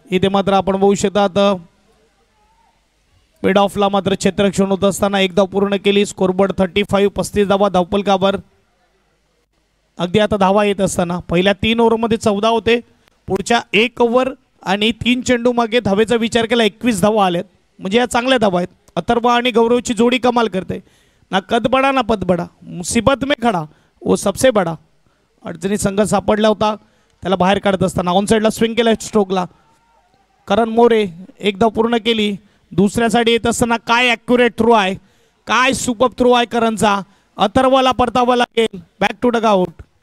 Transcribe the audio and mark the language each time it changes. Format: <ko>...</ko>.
<mr>इथे मात्र आपण बघू शकतात मिड ऑफला मात्र क्षेत्ररक्षण होत असताना 1 धाव पूर्ण केली. स्कोरबोर्ड 35. 35 धावा धावपलकावर. अगदी आता धावा येत असताना पहिल्या 3 ओव्हरमध्ये 14 होते. पुढच्या 1 ओव्हर आणि 3 चेंडू मागे धावेचा विचार केला 21 धावा आल्यात. म्हणजे या चांगल्या धावा आहेत. अथर्व आणि गौरवची जोडी कमाल करते.</mr> <hi>ना कद बडा ना पद बडा, मुसीबत में खडा वो सबसे बडा.</hi> <mr>अडचणी संघ सापडला होता त्याला बाहेर काढत असताना ऑन साईडला स्विंग केला स्ट्रोकला. करण मोरे 1 धाव पूर्ण केली. दुसऱ्या साईड येत असताना काय ॲक्युरेट थ्रो आहे, काय सुपर थ्रो आहे करणचा. अथर्वला परतावा लागेल. Back to Doug out.</mr>